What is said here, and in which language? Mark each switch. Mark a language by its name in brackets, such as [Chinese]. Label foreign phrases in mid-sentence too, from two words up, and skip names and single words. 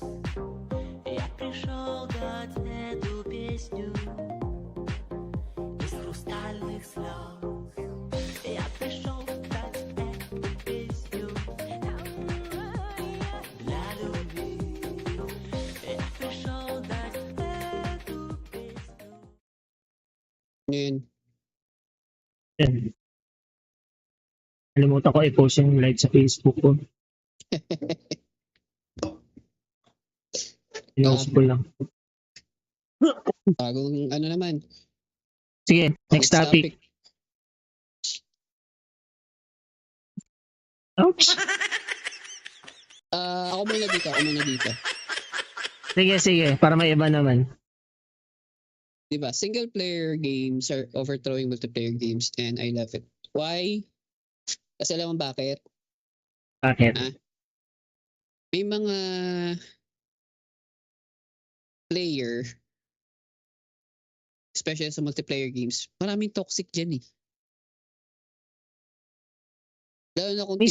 [Russian] Я пришел дать эту песню из хрустальных слез. Я пришел дать эту песню для любви. Я пришел дать эту песню. [Filipino] Ngayon, Yan. Nalimutan ko i-post yung live sa Facebook ko. Pinost ko lang. bagong ano naman, Sige, [English] next topic. [Filipino] Ouch! Ako muna dito. Sige, para may iba naman. Diba? [English] Single player games are overthrowing multiplayer games and I love it. Why? [Filipino] Kasi alam mo bakit? Bakit? May mga player, especially sa [English] multiplayer games, [Filipino] maraming toxic dyan eh. Lalo na kung